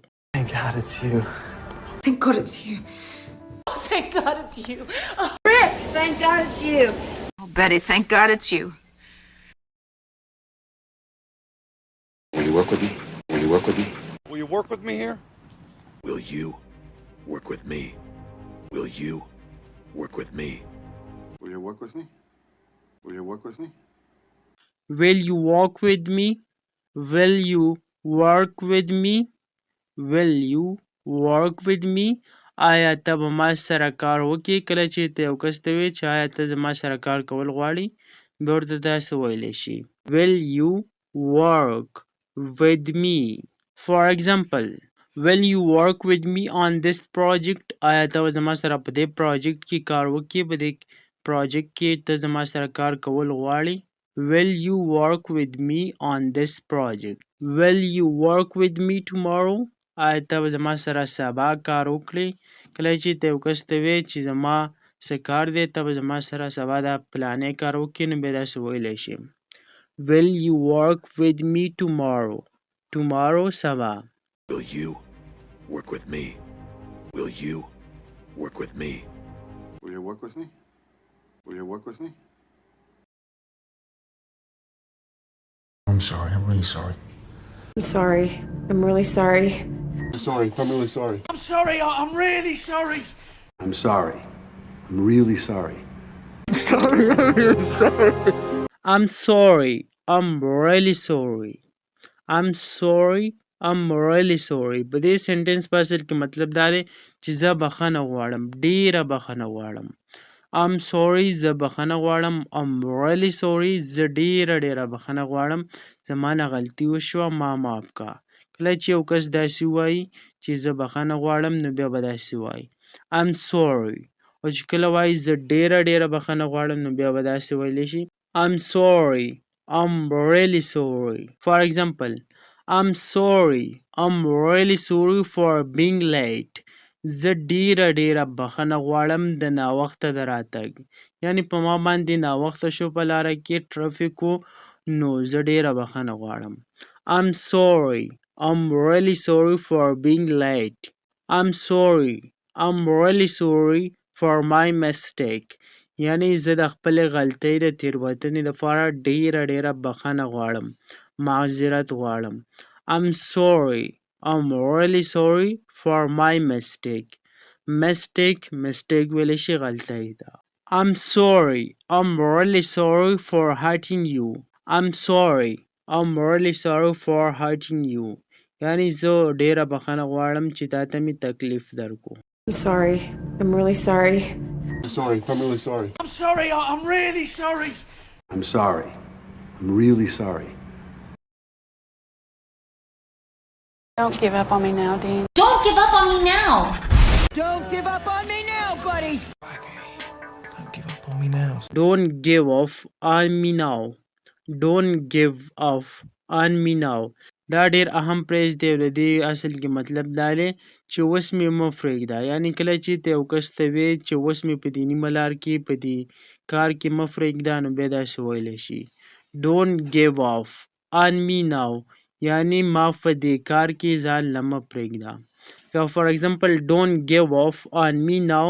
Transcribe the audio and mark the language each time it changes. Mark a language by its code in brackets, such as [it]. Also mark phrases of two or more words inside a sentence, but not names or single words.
[en] Thank God it's you. Thank God it's you. Thank God it's you. Oh, Rick, thank God it's you. Oh, Betty, thank God it's you. Will you work with me? Will you work with me? Will you work with me here? Will you work with me? Will you work with me? Will you work with me? Will you work with me? Will you walk with me? Will you work with me? Will you work with me? [ps] آیا ته به ما سره کار وکړې؟ کله چې ته یو کس ته وایې چې آیا ته زما سره کار کول غواړې بیا ورته داسې ویلی شي [en] Will you work with me? For example, will you work with me on this project? [ps] آیا ته به زما سره په دې پروجیکټ کې کار وکړې؟ په دې پروجیکټ کې ته زما سره کار کول غواړې؟ [en] Will you work with me on this project? Will you work with me tomorrow? [ps] آیا ته به زما سره سبا کار وکړې؟ کله چې ته یو کس ته وایې چې زما څه کار دی ته به زما سره سبا دا پلانی کار وکړې نو بیا داسې ویلی شي [en] Will you work with me tomorrow? Tomorrow سبا. Will you work with me? Will you work with me? Will you work with me? Will you work with me? I'm sorry. I'm really sorry. I'm sorry. I'm really sorry. I'm sorry. I'm really sorry. I'm sorry. I'm really sorry. I'm sorry. I'm really sorry. I'm sorry. I'm really sorry. I'm sorry. I'm really sorry. [ps] په دې سنټنس په اصل کې مطلب دا دی چې زه بخښنه غواړم ډېره بخښنه غواړم [en] I'm sorry [ps] زه بخښنه غواړم [en] I'm really sorry [ps] زه ډېره بخښنه غواړم زما نه غلطي وشوه ما معاف کا کله چې یو کس داسې وایي چې زه بخښنه غواړم نو بیا به داسې وایي [en] I'm sorry [ps] او چې کله وایي زه ډېره بخښنه غواړم نو بیا به داسې ویلی شي [en] I'm sorry I'm really sorry. For example, I'm sorry. I'm really sorry for being late. [ps] زه ډېره بخښنه غواړم د ناوخته د راتګ یعنی په ما باندې ناوخته شو په لاره کې ټرافیک و نو زه ډېره بخښنه غواړم [en] I'm sorry. I'm really sorry for being late. I'm sorry. I'm really sorry for my mistake. [ps] یعنی زه د خپلې غلطۍ د تېروتنې لپاره ډېره بخښنه غواړم معذرت غواړم [en] I'm sorry. I'm really sorry for my mistake. [ps] Mistake ویلی شي غلطۍ ده [en] I'm sorry. I'm really sorry for hurting you. I'm sorry. I'm really sorry for hurting you. [ps] یعنی زه ډېره بخښنه غواړم چې تا ته مې تکلیف درکو [en] I'm sorry. I'm really sorry. I'm sorry. I'm really sorry. I'm sorry. I'm really sorry. I'm sorry. I'm really sorry. Don't give up on me now, Dean. Don't give up on me now. Don't give up on me now, buddy. Don't give up on me now. Don't give off on me now. Don't give off on me now. [ps] دا ډیر اهم پریز دی د دې اصل کې مطلب دا دی چې اوس مې مه پرېږده یعنی کله چې ته یو کس ته وایې چې اوس مې په دې نیمه لار کې په دې کار کې مه پرېږده نو بیا داسې ویلی شي [en] Don't give off on me now [ps] یعنی ما په دې کار کې ځان نه مه پرېږده [en] For example, don't give off on me now.